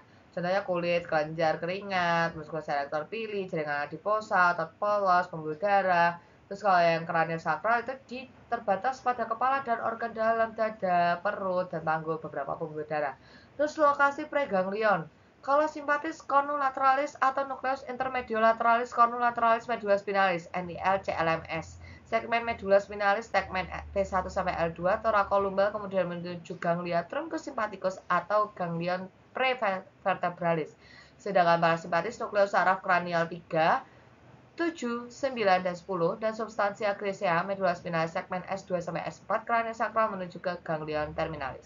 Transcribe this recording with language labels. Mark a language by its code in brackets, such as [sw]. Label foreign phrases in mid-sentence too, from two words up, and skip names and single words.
[id] Contohnya kulit, kelenjar keringat, [la] muskulus erector pili, [id] jaringan adiposa, otot polos, pembuluh darah. Terus kalau yang craniosacral itu terbatas pada kepala dan organ dalam dada, perut, dan panggul, beberapa pembuluh darah. Terus lokasi preganglion. Kalau simpatis [la] cornulateralis atau nucleus intermediolaterales cornulateralis medulla spinalis (NIL CLMS). Segmen medulla spinalis segmen P1 sampai L2 thoracolumbar [id] kemudian menuju [la] ganglia truncus sympathicus atau ganglion prevertebralis. [id] Sedangkan parasimpatis nukleus saraf kranial 3, 7, 9, dan 10 dan [la] substansia grisea medulla spinalis [id] segmen S2 sampai S4 craniosacral menuju ke [la] ganglion terminalis.